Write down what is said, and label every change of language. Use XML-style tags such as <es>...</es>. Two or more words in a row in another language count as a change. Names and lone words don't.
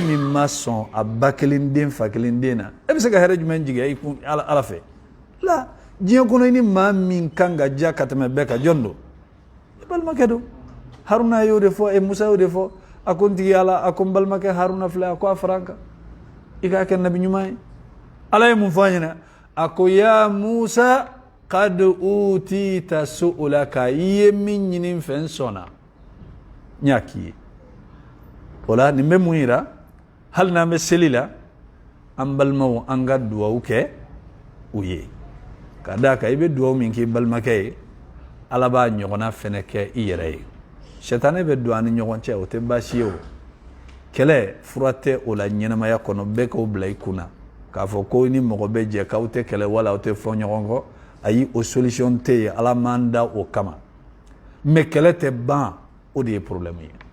<bm>min ma sɔn a ba kelen den fa kelen den na e bɛ se ka hɛrɛ jumɛn jigiya i kun ala fɛ la diɲɛ kɔnɔ i ni maa min kan ka diya ka tɛmɛ bɛɛ kan jɔn don i balimakɛ don haruna y'o de fɔ musa y'o de fɔ a ko n tigi ala a ko n balimakɛ haruna filɛ a ko a fara an kan i k'a kɛ nabi ɲuman ye ala ye mun fɔ an ɲɛna a ko</bm> <ar>يا موسى قد أوتيت</ar> <bm>su'ulaka i ye min ɲini n fɛ n sɔnna n y'a k'i ye o la nin bɛ mun yira hali n'an bɛ seli la an balimaw an ka duwawu kɛ u ye ka d'a kan i bɛ duwawu min k'i balimakɛ ye ala b'a ɲɔgɔnna fɛnɛ kɛ i yɛrɛ ye sɛtanɛ bɛ don an ni ɲɔgɔn cɛ o tɛ baasi ye o kɛlɛ fura tɛ o la ɲɛnamaya kɔnɔ bɛɛ k'o bila i kunna k'a fɔ ko ni mɔgɔ bɛ jɛ k'aw tɛ kɛlɛ wala aw tɛ fɔ ɲɔgɔn kɔ ayi o solution tɛ yen ala m'an da o kama mais kɛlɛ tɛ ban o de ye problème ye</bm>